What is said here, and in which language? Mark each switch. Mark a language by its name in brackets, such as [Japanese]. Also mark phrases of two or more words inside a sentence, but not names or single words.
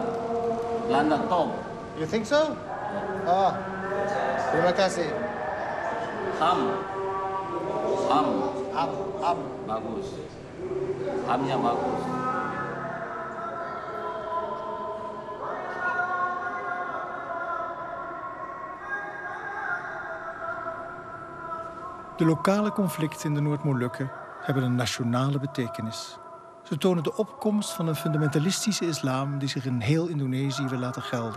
[Indonesian] Belanda top. [English] You think so? [Indonesian] Oh, terima kasih. Ham. Bagus. Hamnya bagus. [Dutch] De lokale conflicten in de Noord-Molukken hebben een nationale betekenis. Ze tonen de opkomst van een fundamentalistische islam die zich in heel Indonesië wil laten gelden.